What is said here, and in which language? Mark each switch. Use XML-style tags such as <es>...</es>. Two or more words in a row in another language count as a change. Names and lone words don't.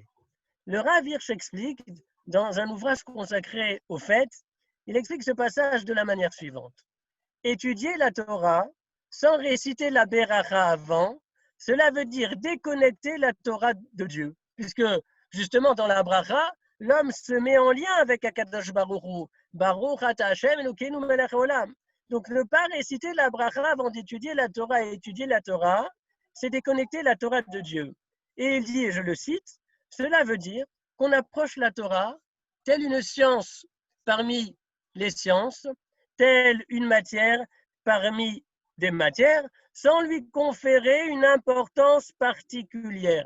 <fr>Le Rav Hirsch explique, dans un ouvrage consacré aux fêtes, il explique ce passage de la manière suivante. Étudier la Torah sans réciter la Beracha avant, cela veut dire déconnecter la Torah de Dieu. Puisque, justement, dans la Bracha, l'homme se met en lien avec</fr> <he>הקדוש ברוך הוא. ברוך אתה השם אלוקינו מלך העולם.</he> <fr>Donc, ne pas réciter la Bracha avant d'étudier la Torah et étudier la Torah, c'est déconnecter la Torah de Dieu. Et il dit, et je le cite, cela veut dire qu'on approche la Torah telle une science parmi les sciences, telle une matière parmi des matières, sans lui conférer une importance particulière.</fr>